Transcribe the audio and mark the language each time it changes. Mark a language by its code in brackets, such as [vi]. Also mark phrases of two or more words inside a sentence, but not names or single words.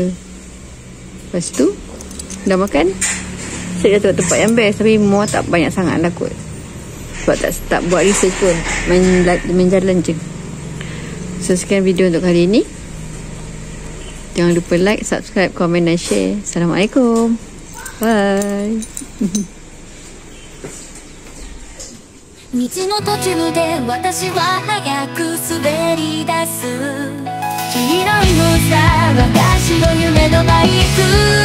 [ms] Lepas tu dah makan, saya dah tengok tempat yang best. Tapi Muar tak banyak sangat lah kot, sebab tak buat research pun, main jalan je. So sekian video untuk kali ini. Jangan lupa [en] like, subscribe, [ms] komen dan share. Assalamualaikum. Bye. [ja] 道の途中で私は早く滑り出す黄色いのさ、私の夢のバイク